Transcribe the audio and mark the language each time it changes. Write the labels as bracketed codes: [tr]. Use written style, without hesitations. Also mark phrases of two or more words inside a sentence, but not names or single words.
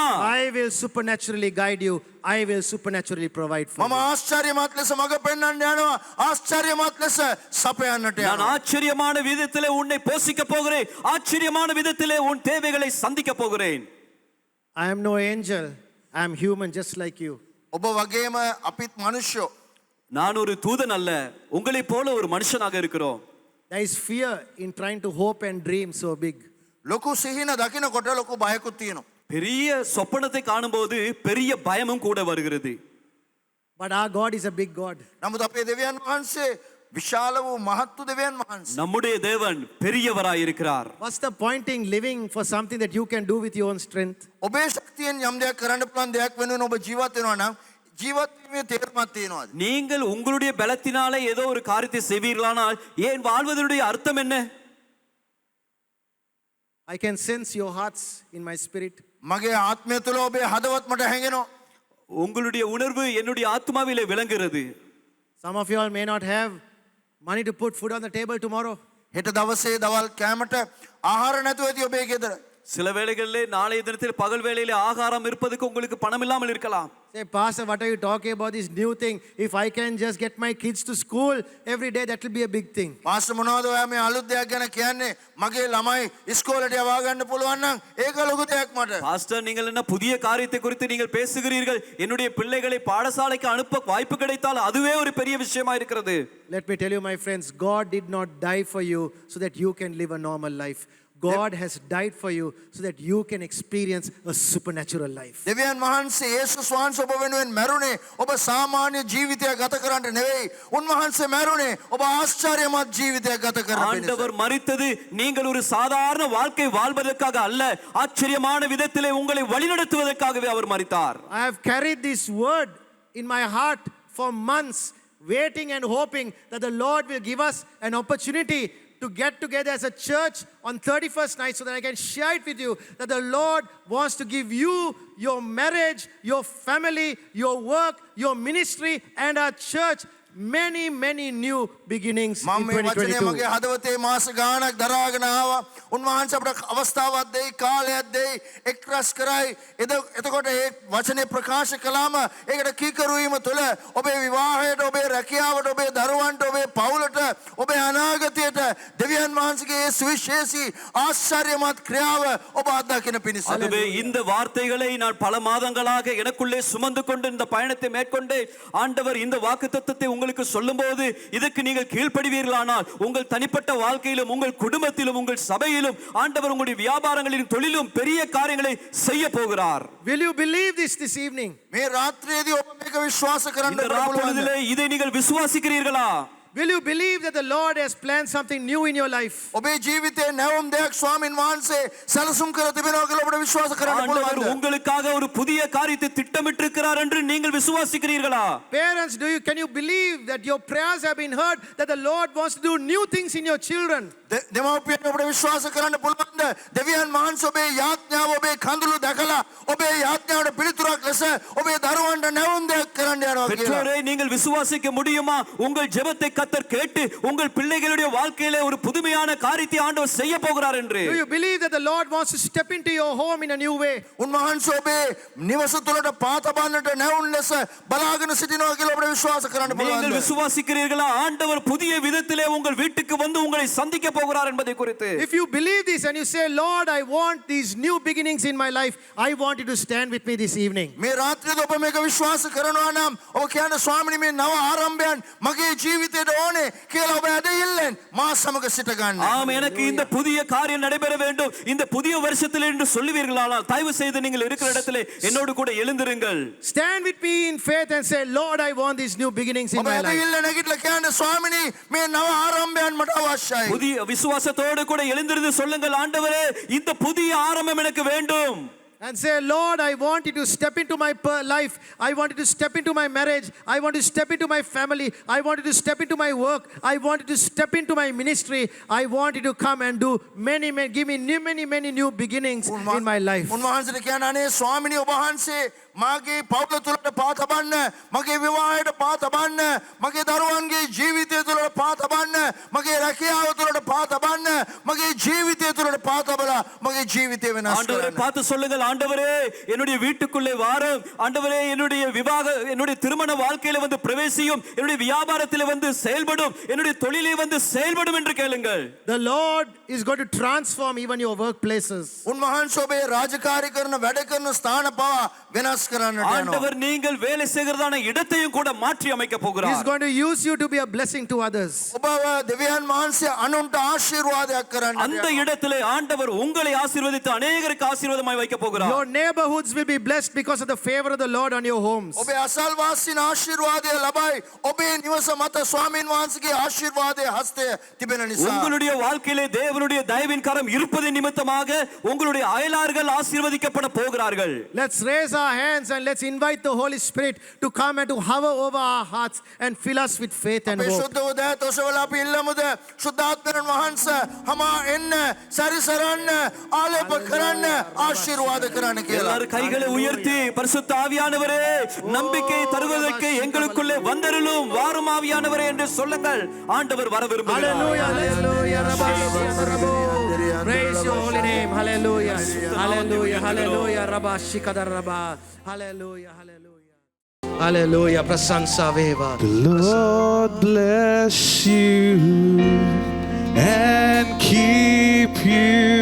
[en] I will supernaturally guide you. I will supernaturally provide for [si] මම [en] you. [si] ආශ්චර්යමත් ලෙස මඟ පෙන්වන්න යනවා. ආශ්චර්යමත් ලෙස සපයන්නට [ta] நான் [si] යනවා. [ta] ஆச்சரியமான விதத்திலே உன்னை போஷிக்க போகிறேன். ஆச்சரியமான விதத்திலே உன் தேவைகளை சந்திக்க போகிறேன். [en] I am no angel. I am human just like you. [si] ඔබ වගේම අපිත් මනුෂ්‍යෝ. [ta] நான் ஒரு தூதன் அல்ல, உங்களைப் போல ஒரு மனுஷனாக இருக்கிறோம். [en] There is fear in trying to hope and dream so big. [si] ලොකු සිහින දකිනකොට ලොකු බයකුත් තියෙනවා. [ta] பெரிய சொப்பனத்தை காணும்போது பெரிய பயமும் கூட வருகிறது. [en] But our God is a big God. [si] නමුත් අපේ දෙවියන් වහන්සේ විශාල වූ මහත් වූ දෙවියන් වහන්සේ. [ta] நம்முடைய தேவன் பெரியவராய் இருக்கிறார். [en] What's the point in living for something that you can do with your own strength? [si] ඔබේ ශක්තියෙන් යම් දෙයක් කරන්න පුළුවන් දෙයක් වෙනුවෙන් ඔබ ජීවත් වෙනවා නම් ජීවත් වීමේ තේරුමක් තියෙනවාද? [ta] நீங்கள் உங்களுடைய பலத்தினாலே ஏதோ ஒரு காரியத்தை செய்வீர்களானால் ஏன் வாழ்வதனுடைய அர்த்தம் என்ன? [en] I can sense your hearts in my spirit. [si] මගේ ආත්මය තුළ ඔබේ හදවත් මට හැඟෙනවා. [ta] உங்களுடைய உணர்வு என்னுடைய ஆத்மாவிலே விளங்குகிறது. [en] Some of you all may not have money to put food on the table tomorrow. [si] හෙට දවසේ දවල් කෑමට ආහාර නැතුව ඇති ඔබේ ගෙදර. [ta] சில வேளைகளிலே நாளைய தினத்தில் பகல் வேளையிலே ஆகாரம் இருப்பதற்கு உங்களுக்கு பணம் இல்லாமல் இருக்கலாம். [en] Say, Pastor, what are you talking about this new thing? If I can just get my kids to school every day, that will be a big thing. [si] පාස්ටර් මොනවද ඔයා මේ අලුත් දෙයක් ගැන කියන්නේ? මගේ ළමයි ඉස්කෝලේට යවා ගන්න පුළුවන් නම් ඒක ලොකු දෙයක් මට. [ta] பாஸ்டர் நீங்கள் என்ன புதிய காரியத்தை குறித்து நீங்கள் பேசுகிறீர்கள்? என்னுடைய பிள்ளைகளை பாடசாலைக்கு அனுப்ப வாய்ப்பு கிடைத்தால் அதுவே ஒரு பெரிய விஷயமா இருக்கிறது. [en] Let me tell you, my friends, God did not die for you so that you can live a normal life. God has died for you so that you can experience a supernatural life. [si] දෙවියන් වහන්සේ යේසුස් වහන්සේ ඔබ වෙනුවෙන් මැරුණේ ඔබ සාමාන්‍ය ජීවිතයක් ගත කරන්න නෙවෙයි. උන්වහන්සේ මැරුණේ ඔබ ආශ්චර්යමත් ජීවිතයක් ගත කරන්න පිණිස. [ta] ஆண்டவர் மரித்தது நீங்கள் ஒரு சாதாரண வாழ்க்கை வாழ்வதற்காக அல்ல, ஆச்சரியமான விதத்திலே உங்களை வழிநடத்துவதற்காகவே அவர் மரித்தார். [en] I have carried this word in my heart for months, waiting and hoping that the Lord will give us an opportunity to get together as a church on 31st night so that I can share it with you that the Lord wants to give you, your marriage, your family, your work, your ministry and our church many new beginnings in [si] මම මේ වචනේ [en] 2022. [si] මගේ හදවතේ මාස ගාණක් දරාගෙන ආවා. උන්වහන්සේ අපට අවස්ථාවක් දෙයි, කාලයක් දෙයි, එක්රස් කරයි. එතකොට ඒ වචනේ ප්‍රකාශ කළාම ඒකට කීකරු වීම තුළ ඔබේ විවාහයට, ඔබේ රැකියාවට, ඔබේ දරුවන්ට, ඔබේ පවුලට, ඔබේ අනාගතයට දෙවියන් වහන්සේගේ සුවිශේෂී ආශ්චර්යමත් ක්‍රියාව ඔබ අත්දකින පිණිස. [ta] ஆகவே இந்த வார்த்தைகளை நான் பல மாதங்களாக எனக்குள்ளே சுமந்து கொண்டு இந்த பயணத்தை மேற்கொண்டு ஆண்டவர் இந்த வாக்குத்தத்தத்தை உங்களுக்கு சொல்லும்போது இதற்கு நீங்கள் கீழ்ப்படிவீர்களானால் உங்கள் தனிப்பட்ட வாழ்க்கையிலும் உங்கள் குடும்பத்திலும் உங்கள் சபையிலும் ஆண்டவர் உங்களுடைய வியாபாரங்களிலும் தொழிலும் பெரிய காரியங்களை செய்ய போகிறார். [en] Will you believe this evening? [si] මේ රාත්‍රියේදී ඔබ මේක විශ්වාස කරන්න [ta] இந்த ராப்பொழுதிலே இதை நீங்கள் விசுவாசிக்கிறீர்களா? [en] Will you believe that the Lord has planned something new in your life? [si] ඔබේ ජීවිතේ නැවුම් දෙයක් ස්වාමින් වහන්සේ සැලසුම් කර තිබෙනවා කියලා ඔබට විශ්වාස කරන්න [ta] ஆண்டவர் [si] පුළුවන්ද? [ta] உங்களுக்காக ஒரு புதிய காரியத்தை திட்டமிட்டிருக்கிறார் என்று நீங்கள் விசுவாசிக்கிறீர்களா? [en] Parents, can you believe that your prayers have been heard, that the Lord wants to do new things in your children? [si] දෙමව්පියන් ඔබට විශ්වාස කරන්න පුළුවන්ද? දෙවියන් වහන්සේ ඔබේ යාඥාව, ඔබේ කඳුළු දැකලා ඔබේ යාඥාවට පිළිතුරක් ලෙස ඔබේ දරුවන්ට නැවුම් දෙයක් කරන්න යනවා කියලා. [ta] பெற்றோரை நீங்கள் விசுவாசிக்க முடியுமா? உங்கள் ஜெபத்தை கர்த்தர் கேட்டு உங்கள் பிள்ளைகளுடைய வாழ்க்கையிலே ஒரு புதுமையான காரியத்தை ஆண்டவர் செய்ய போகிறார் என்று. [en] Do you believe that the Lord wants to step into your home in a new way? [si] උන්වහන්සේ ඔබේ නිවස තුළට පාතබන්නට නැවුම් ලෙස බලාගෙන සිටිනවා කියලා ඔබට විශ්වාස කරන්න [ta] நீங்கள் [si] පුළුවන්ද? [ta] விசுவாசிக்கிறீர்களா? ஆண்டவர் புதிய விதத்திலே உங்கள் வீட்டுக்கு வந்து உங்களை சந்திக்க போகிறார் என்பதை குறித்து. [en] If you believe this and you say, Lord, I want these new beginnings in my life, I want you to stand with me this evening. [si] මේ රාත්‍රියේදී ඔබ මේක විශ්වාස කරනවා නම් ඔබ කියන ස්වාමිනේ මේ නව ආරම්භයන් මගේ ජීවිතයට ඕනේ කියලා ඔබ ඇදහිල්ලෙන් මා සමග සිට ගන්න. [ta] ஆம், எனக்கு இந்த புதிய காரியம் நடைபெற வேண்டும் இந்த புதிய வருஷத்தில் என்று சொல்லுவீர்களானால் தயவு செய்து நீங்கள் இருக்கிற இடத்திலே என்னோடு கூட எழுந்திருங்கள். [en] Stand with me in faith and say, Lord, I want these new beginnings in [si] ඔබ [en] my life. [si] ඇදහිල්ල නැගිටලා කියන්න ස්වාමිනේ මේ නව ආරම්භයන් මට අවශ්‍යයි. [ta] புதிய விசுவாசத்தோடு கூட எழுந்திருந்து சொல்லுங்கள், ஆண்டவரே இந்த புதிய ஆரம்பம் எனக்கு வேண்டும். [en] And say, Lord, I want you to step into my life. I want you to step into my marriage. I want you to step into my family. I want you to step into my work. I want you to step into my ministry. I want you to come and do give me many new beginnings in my life. [si] උන්වහන්සේට කියන අනේ ස්වාමිනේ ඔබ වහන්සේ මාගේ පවුල තුළට පාතබන්න, මගේ විවාහයට පාතබන්න, මගේ දරුවන්ගේ ජීවිතය තුළට පාතබන්න, මගේ රැකියාව තුළට පාතබන්න, මගේ ජීවිතය තුළට පාතබලා මගේ ජීවිතය වෙනස් [ta] ஆண்டவரை [si] කරන්න. [ta] பார்த்து சொல்லுங்கள், ஆண்டவரே என்னுடைய வீட்டுக்குள்ளே வாரும், ஆண்டவரே என்னுடைய திருமண வாழ்க்கையில வந்து பிரவேசியும், என்னுடைய வியாபாரத்திலே வந்து செயல்படும், என்னுடைய தொழிலே வந்து செயல்படும் என்று கேளுங்கள். [en] The Lord is going to transform even your workplaces. [si] උන්වහන්සේ ඔබේ රාජකාරී කරන වැඩ කරන ස්ථාන පවා වෙනස් කරන්නට යනවා. [ta] ஆண்டவர் நீங்கள் வேலை செய்கிறதான இடத்தையும் கூட மாற்றி அமைக்க [en] He's [ta] போகிறார். [en] going to use you to be a blessing to others. [si] ඔබව දෙවියන් වහන්සේ අනුන්ට ආශිර්වාදයක් කරන්නට [ta] அந்த [si] යනවා. [ta] இடத்திலே ஆண்டவர் உங்களை ஆசீர்வதித்து அநேகருக்கு ஆசீர்வாதமாய் வைக்க போகிறார். [en] Your neighborhoods will be blessed because of the favor of the Lord on your homes. [si] ඔබේ අසල්වාසීන් ආශිර්වාදය ලබයි. ඔබේ නිවස මත ස්වාමීන් වහන්සේගේ ආශිර්වාදයේ හස්තය තිබෙන නිසා. [ta] உங்களுடைய வாழ்க்கையிலே தேவனுடைய தயவின் கரம் இருப்பது நிமித்தமாக உங்களுடைய அயலார்கள் ஆசீர்வதிக்கப்பட போகிறார்கள். [en] Let's raise our hands and let's invite the Holy Spirit to come and to hover over our hearts and fill us with faith and [si] අපේ [en] hope. [si] සුද්ධ උදෑ තොසවල අපි ඉල්ලමුද සුද්ධාත්මයන් වහන්සේ හමා එන්න සැරිසරන්න ආලේප කරන්න ආශිර්වාද කරන්න කියලා. [ta] எல்லாரும் கைகளை உயர்த்தி பரிசுத்த ஆவியானவரே நம்பிக்கை தருவதற்கு எங்களுக்குள்ளே வந்தருளும் வாரும் ஆவியானவரே என்று சொல்லுங்கள். ஆண்டவர் வர விரும்புகிறார். [en] Hallelujah, hallelujah, Rabba, Rabba. Praise your holy name. Hallelujah, hallelujah, hallelujah, Rabba, Shikadar Rabba. Hallelujah, hallelujah. [si] Hallelujah. ප්‍රශංසා වේවා. [en] The Lord bless you and keep you.